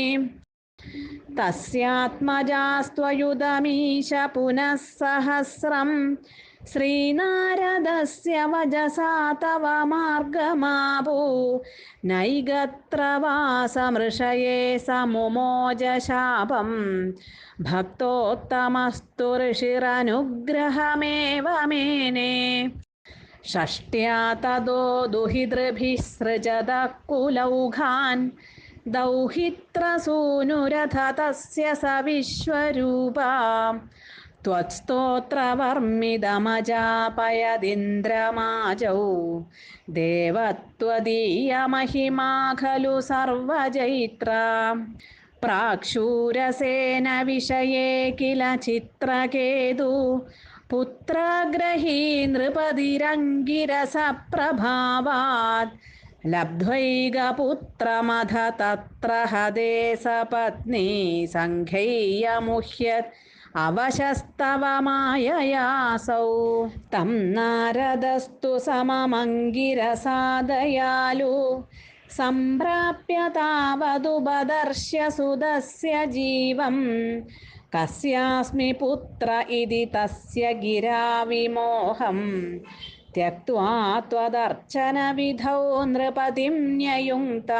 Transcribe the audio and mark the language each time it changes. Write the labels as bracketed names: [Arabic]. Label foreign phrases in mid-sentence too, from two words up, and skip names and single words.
[Sanskrit] തസ്യാത്മജാസ്ത്വയുതമീശ പുനഃ സഹസ്രം ശ്രീനാരദസ്യ വജസാ തവ മാർഗമാപു നൈഗത്ര വാസമൃഷയേ സമുമോജ ശാപം ഭക്തോത്തമസ്തു ഋഷിരനുഗ്രഹമേവ മേനേ. ഷഷ്ട്യാ തദോ ദുഹിതൃഭിः സൃജതഃ കുലൗഘാൻ ദൗഹിത്രസൂനുരഥ തസ്യ സ വിശ്വരൂപാ त्वत्स्तोत्रवर्मिदमजापयदिन्द्रमाजौ देवत्वदीयमहिमा खलु सर्वजैत्रा. प्राक्षूरसेन विषये किल चित्रकेतु पुत्रग्रही नृपतिरङ्गिरसप्रभावात् लब्ध्वैकपुत्रमथ तत्र हदे सपत्नी सङ्घैर्यमुह्यत् അവശസ്തവ മായയാസൗ. തം നാരദസ്തു സമമംഗിരസാദയാലു സംപ്രാപ്യ താവതുപദർശ്യ സുതസ്യ ജീവം കസ്യാസ്മി പുത്ര ഇതി തസ്യ ഗിരാ വിമോഹം ത്യക്ത്വാ ത്വദർച്ചന വിധൗ നൃപതിം ന്യയുങ്ക്താ.